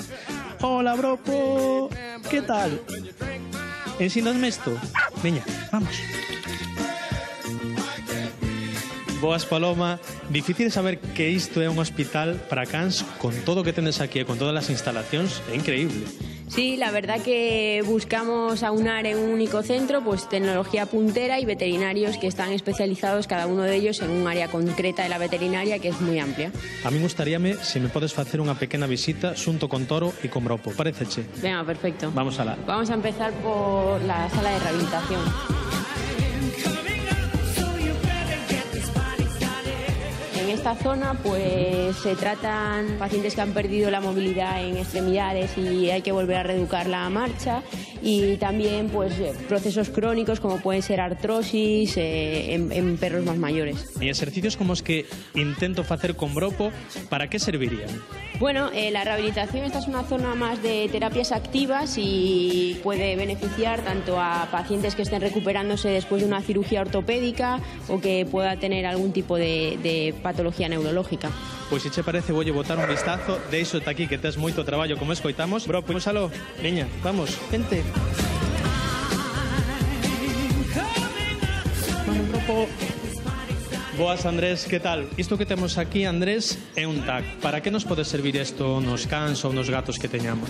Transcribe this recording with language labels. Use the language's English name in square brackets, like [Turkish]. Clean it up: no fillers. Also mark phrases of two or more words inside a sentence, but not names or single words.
[Galician] Hola, Bropo, que tal? Ensínasme isto? Veña, vamos. Boas, Paloma. Difícil saber que isto é un hospital para cans con todo o que tendes aquí e con todas as instalacións. É increíble. [Spanish] Sí, la verdad que buscamos aunar en un único centro pues tecnología puntera y veterinarios que están especializados cada uno de ellos en un área concreta de la veterinaria que es muy amplia. [Galician] A mí gustaríame se me podes facer unha pequena visita xunto con Toro e con Bropo. Paréceche? [Spanish] Venga, perfecto. [Galician] Vamos alá. [Spanish] Vamos a empezar por la sala de rehabilitación. En esta zona pues se tratan pacientes que han perdido la movilidad en extremidades y hay que volver a reeducar la marcha, y también pues procesos crónicos como pueden ser artrosis en perros más mayores. [Galician] E exercicios como os que intento facer con Bropo, para que servirían? [Spanish] Bueno, la rehabilitación, esta es una zona más de terapias activas y puede beneficiar tanto a pacientes que estén recuperándose después de una cirugía ortopédica o que pueda tener algún tipo de patología neurológica. [Galician] Pois se che parece, voulle botar un vistazo, deixo-te aquí que tes moito traballo como escoitamos. Bropo, úsalo, veña, vamos, vente. [Spanish] Bueno, Bropo. [Galician] Boas, Andrés, que tal? Isto que temos aquí, Andrés, é un TAC. Para que nos pode servir isto nos cans ou nos gatos que teñamos?